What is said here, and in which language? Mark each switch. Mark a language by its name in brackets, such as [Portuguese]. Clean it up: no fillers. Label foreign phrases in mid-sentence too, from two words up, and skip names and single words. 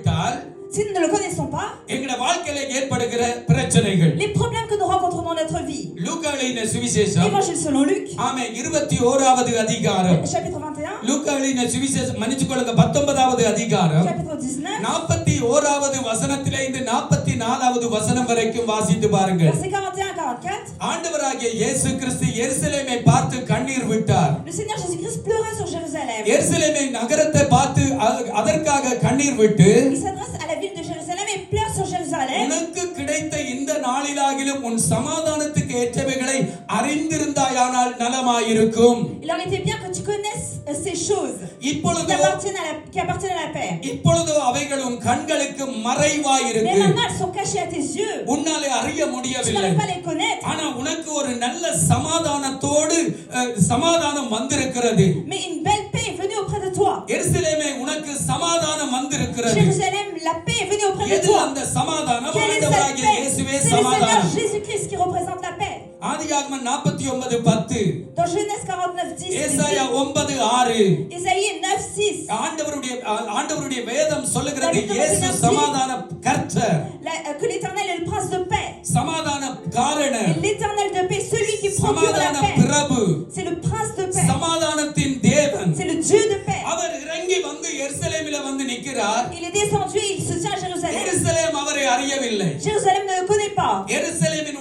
[Tamil] என்றால் [French] si nous ne le connaissons pas, [Tamil] எங்களுடைய வாழ்க்கையில ஏற்படுகிற பிரச்சனைகள். [French] les problèmes que nous rencontrons dans notre vie. [Tamil] லூக்கா எழுதின சுவிசேஷம் [French] Évangile selon Luc, [Tamil] ஆமே 21வது அதிகாரம். [French] chapitre 21, [Tamil] லூக்கா எழுதின சுவிசேஷம் மன்னிச்சுக்கொள்ளுங்க 19வது அதிகாரம் [French] chapitre 19, [Tamil] 41வது வசனத்திலே இருந்து 44வது வசனம் வரைக்கும் வாசித்து பாருங்கள். [French] versets 41 à 44. [Tamil] ஆண்டவராகிய இயேசு கிறிஸ்து எருசலேமை பார்த்து கண்ணீர் விட்டார். [French] Le Seigneur Jésus-Christ pleura sur Jérusalem. [Tamil] எருசலேமை நகரத்தை பார்த்து அதற்காக கண்ணீர் விட்டு [French] Il s'adresse à la ville de Jérusalem et pleure sur Jérusalem. [Tamil] உனக்கு கிடைத்த இந்த நாளிலாகிலும் உன் சமாதானத்துக்கு ஏற்றவைகளை அறிந்திருந்தாயானால் நலமாயிருக்கும். [French] Il aurait été bien que tu connaisses ces choses [Tamil] இப்பொழுது [French] qui appartiennent à la paix. [Tamil] இப்பொழுது அவைகள் உன் கண்களுக்கு மறைவாய் [French] Mais [Tamil] இருக்கு. [French] maintenant elles sont cachées à tes yeux. [Tamil] உன்னாலே அறிய [French] Tu [Tamil] முடியவில்லை. [French] n'arrives pas à les connaître. [Tamil] ஆனா உனக்கு ஒரு நல்ல சமாதானத்தோடு சமாதானம் வந்திருக்கிறது. [French] Mais une belle paix est venue auprès de toi. [Tamil] எருசலேமே உனக்கு சமாதானம் வந்திருக்கிறது. [French] Jérusalem, la paix est venue auprès de [Tamil] எது [French] toi. [Tamil] அந்த சமாதானம்? [French] Quelle est cette [Tamil] ஆண்டவராகிய [French] paix? [Tamil] இயேசுவே [French] C'est le Seigneur [Tamil] சமாதானம். [French] Jésus-Christ qui représente la paix. [Tamil] ஆதியாகமம் 49:10, [French] Dans Genèse 49:10, [Tamil] ஏசாயா 9:6, [French] Ésaïe 9:6, [Tamil] ஆண்டவருடைய வேதம் சொல்லுகிறது இயேசு சமாதான கர்த்தர், [French] que l'Éternel est le prince de paix. [Tamil] சமாதான காரணர், [French] Et l'Éternel de paix, celui qui procure la [Tamil] சமாதான [French] paix. [Tamil] பிரபு, [French] C'est le prince de paix. [Tamil] சமாதானத்தின் தேவன். [French] C'est le Dieu de paix. [Tamil] அவர் இறங்கி வந்து எருசலேமில வந்து நிற்கிறார். [French] Il est descendu et il se tient à Jérusalem. [Tamil] எருசலேம் அவரை அறியவில்லை. [French] Jérusalem ne le connaît pas. [Tamil] எருசலேம்